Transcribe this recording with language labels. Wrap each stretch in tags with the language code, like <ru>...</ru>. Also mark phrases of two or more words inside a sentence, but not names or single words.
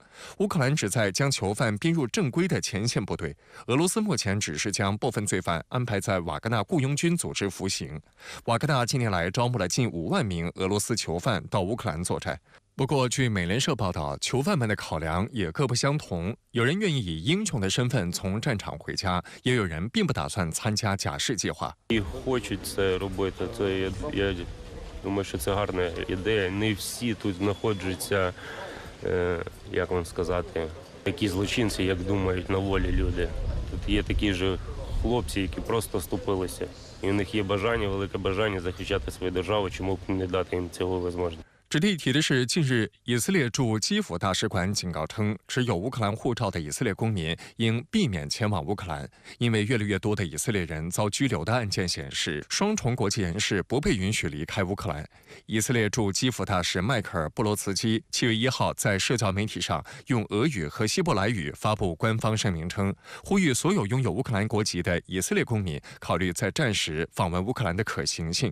<zh>乌克兰旨在将囚犯编入正规的前线部队，俄罗斯目前只是将部分罪犯安排在瓦格纳雇佣军组织服刑。瓦格纳近年来招募了近5万名俄罗斯囚犯到乌克兰作战。不过，据美联社报道，囚犯们的考量也各不相同。有人愿意以英雄的身份从战场回家，也有人并不打算参加假释计划。</zh> <uk>Думаю, що це гарна ідея. Не всі тут знаходяться, як вам сказати, такі злочинці, як думають на волі люди. Тут є такі ж хлопці, які просто вступилися. І у них є бажання, велике бажання захищати свою державу, чому б не дати їм цього можливості.</uk> <zh>值得一提的是，近日以色列驻基辅大使馆警告称，持有乌克兰护照的以色列公民应避免前往乌克兰，因为越来越多的以色列人遭拘留的案件显示，双重国籍人士不被允许离开乌克兰。以色列驻基辅大使迈克尔·布罗茨基7月1号在社交媒体上用俄语和希伯来语发布官方声明称，呼吁所有拥有乌克兰国籍的以色列公民考虑在战时访问乌克兰的可行性。</zh>